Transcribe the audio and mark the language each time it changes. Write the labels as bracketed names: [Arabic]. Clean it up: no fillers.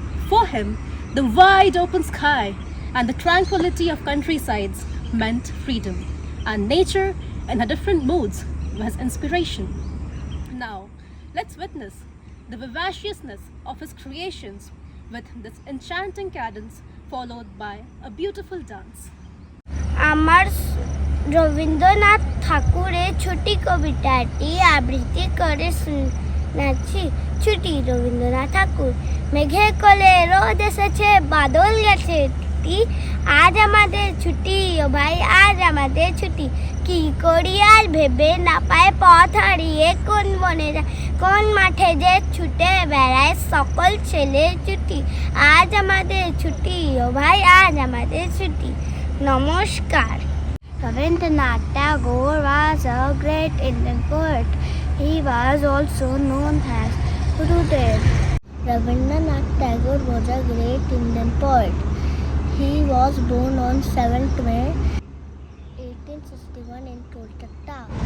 [English] For him, the wide open sky and the tranquility of countrysides meant freedom, and nature in her different moods was inspiration. Now, let's witness the vivaciousness of his creations with this enchanting cadence followed by a beautiful dance. [Bangla] আমার রবীন্দ্রনাথ ঠাকুরের ছুটি কবিতাটি আবৃত্তি করে শোনাচ্ছি। ছুটি রবীন্দ্রনাথ ঠাকুর মেঘে কোলে রোদ এসেছে বাদল গেছে টুটি আজ আমাদের ছুটি ও ভাই আজ আমাদের ছুটি কি করি আর ভেবে না পায় পথ হারিয়ে কোন বনে যায় কোন মাঠে যে ছুটে বেড়ায় সকল ছেলে ছুটি আজ আমাদের ছুটি ও ভাই আজ আমাদের ছুটি। নমস্কার। [English] Rabindranath Tagore was a great Indian poet. He was also known as Gurudev. Rabindranath Tagore was a great Indian poet. He was born on 7th May 1861 in Kolkata.